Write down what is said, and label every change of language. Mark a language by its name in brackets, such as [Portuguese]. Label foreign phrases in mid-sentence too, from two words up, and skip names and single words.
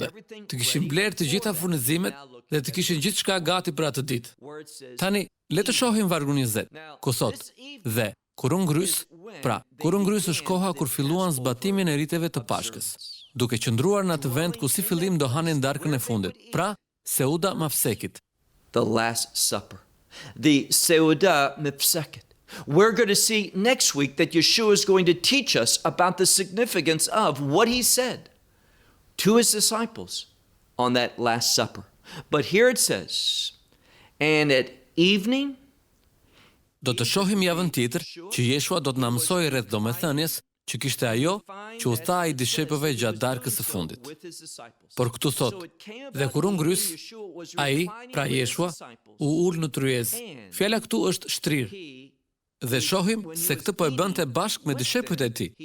[Albanian] Të kishin blerë të gjitha furnizimet dhe të kishin gjithçka gati për atë ditë. Tani, le të shohim vargun 20, ku thotë: "Dhe kur u ngrys, pra, kur u ngrys është koha kur filluan zbatimin e riteve të Pashkës, duke qëndruar në atë vend ku si fillim do hanin darkën e fundit, pra, [Hebrew] Seuda Mafsekit." [English] The Last Supper. The [Hebrew] Seuda Mafsekit. [English] We're going to see next week that Yeshua is going to teach us about the significance of what he said to his disciples on that Last Supper. But here it says, "And at evening," [Albanian] Do të shohim javën tjetër që Jeshua do të na mësojë rreth domethënies që kishte ajo që u tha ai dishepujve gjatë darkës së fundit. Por këtu thotë: "Dhe kur u ngrys, ai, pra Jeshua, u ul në tryezë." Fjala këtu është shtrirë. Dhe shohim se këtë po e bënte bashkë me dishepujt e tij.